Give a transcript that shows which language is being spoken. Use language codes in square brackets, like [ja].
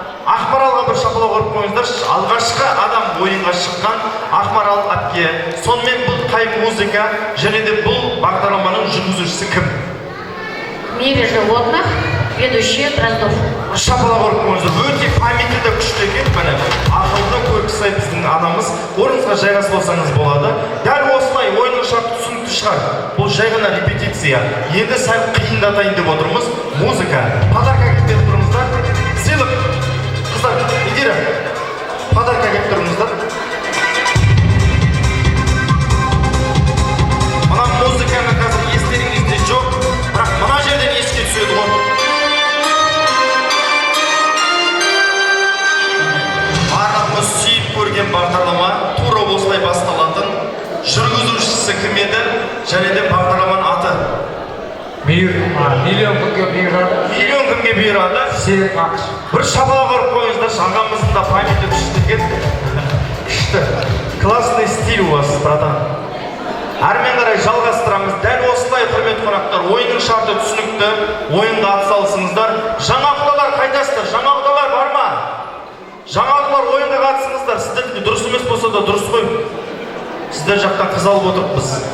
[kk] Ақмаралға бір шапалақ ұрып қойыңыздар. Алғашқы адам ойынға шыққан Ақмарал әпке. Сонымен бұл қай музыка және де бұл бағдарламаның жүргізушісі кім? [ru] Мире животных, ведущий Дроздов. [kk] Шапалақ ұрып қойыңыздар. Өте памяті де күшті екен. Міне ақылды көркі сай біздің анамыз. Орныңызға жайғасып алсаңыз болады. Дәл осылай ойынның шарты түсінікті шығар. Бұл жай ғана репетиция. Енді сәл қиындатайын деп отырмыз. Музыка. Подарка кетіп тұрмыздар. Сыйлық. Қыздар, Индира, подарка келіп тұрыңыздар. Мына музыканы қазір естеріңізде жоқ, бірақ мына жерден еске түседі ғой. Барлығымыз сүйіп көрген бағдарлама тура осылай басталатын. Жүргізушісі кім еді және де бағдарламаның аты? Миллион күнге бұйырады. Миллион күнге бұйырады. Серік Ақш. Бір шапалақ ұрып қойыңыздар, ағамыздың да памяті күшті екен. Күшті. [ru] Классный стиль у вас, братан. [kk] Әрмен қарай жалғастырамыз. Дәл осылай, құрметті қонақтар, ойынның шарты түсінікті, ойынға атсалысыңыздар. Жаңа құдалар қайтасыздар? Жаңа құдалар бар ма? Жаңа құдалар ойынға қатысыңыздар. Сіздердікі дұрыс емес болса да дұрыс қой. Сіздер жақтан қыз алып отырмыз.